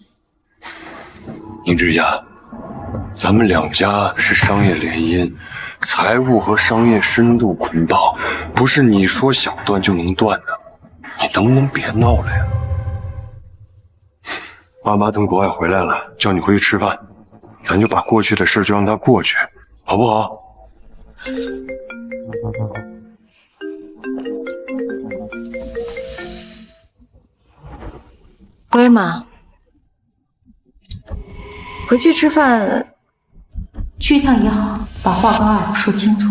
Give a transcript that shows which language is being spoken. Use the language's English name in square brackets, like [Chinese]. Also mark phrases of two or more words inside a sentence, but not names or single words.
[Chinese] 寧之夏，咱們兩家是商業聯姻，財務和商業深度捆綁，不是你說想斷就能斷的。你能不能別鬧了呀？爸媽從國外回來了，叫你回去吃飯。咱就把過去的事就讓它過去，好不好？薇媽，回去吃飯，去一趟也好，把話跟二老說清楚。